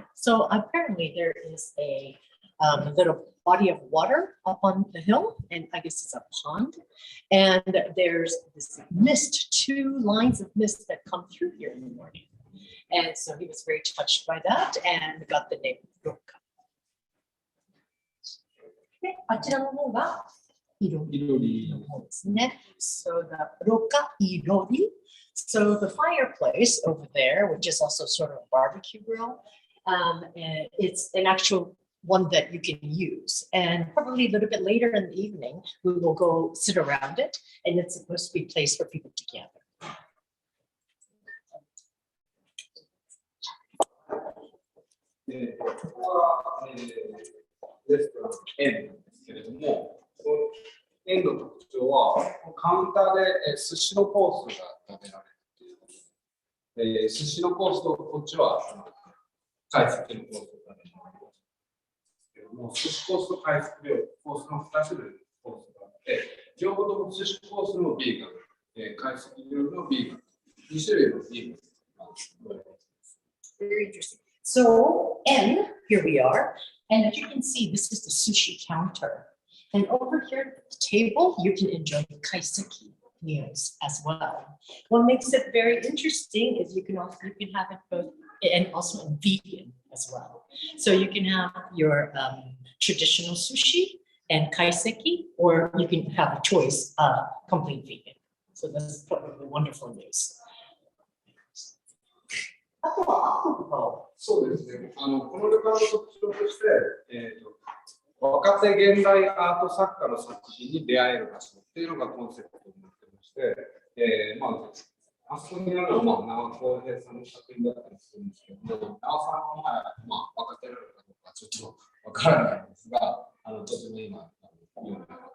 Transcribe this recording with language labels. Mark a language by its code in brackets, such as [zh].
[en] So apparently there is a little body of water up on the hill, and I guess it's a pond, and there's this mist, two lines of mist that come through here in the morning. And so he was very touched by that and got the name ROKA. [ja] で、あちらの方がいろりの方ですね。 [en] So the ROKA irori. So the fireplace over there, which is also sort of a barbecue grill, and it's an actual one that you can use. And probably a little bit later in the evening, we will go sit around it, and it's supposed to be a place for people to gather. [ja] ここは、レストラン円なんですけれども、この円の特徴は、カウンターで寿司のコースが食べられるっていう。寿司のコースとこっちは懐石のコースを食べられるんですけども、寿司コースと懐石コースの2種類のコースがあって、両方とも寿司コースのビーガン、懐石料理のビーガン、2種類のビーガン。 [en] Very interesting. So, N, here we are. And as you can see, this is the sushi counter. And over here at the table, you can enjoy kaiseki meals as well. What makes it very interesting is you can have it both, and also vegan as well. So you can have your traditional sushi and kaiseki, or you can have a choice of complete vegan. So that's probably wonderful news. [ja] あとはアクリルをそうですね。この旅館の特徴として、若手現代アート作家の作品に出会える場所っていうのがコンセプトになってまして、あそこにあるのは、長尾浩平さんの作品だったりするんですけども、長尾さんは、若手なのかどうかちょっとわからないんですが、とても今、有名な